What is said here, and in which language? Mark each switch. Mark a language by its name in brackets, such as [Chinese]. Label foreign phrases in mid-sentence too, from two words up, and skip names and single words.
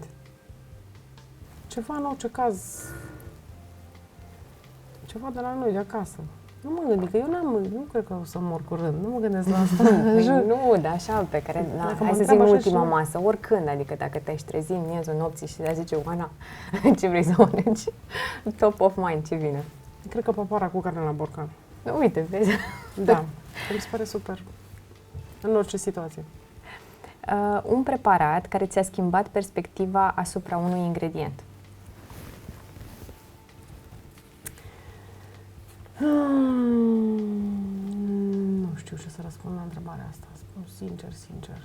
[Romanian] Ceva, în orice caz, ceva de la noi, de acasă. Nu m-am gândit, că eu nu cred că o să mor curând, nu mă gândesc la asta. Nu, dar așa, pe care, hai să zic ultima masă, oricând, adică dacă te-ai trezi în miezul nopții și te zice, Oana, ce vrei să mănânci? [English] Top of mind, [Romanian] ce vine? Cred că papara cu carne la borcan. Uite, vezi? Da, mi se pare super, în orice situație. Un preparat care ți-a schimbat perspectiva asupra unui ingredient? Nu știu ce să răspund la întrebarea asta, spun sincer.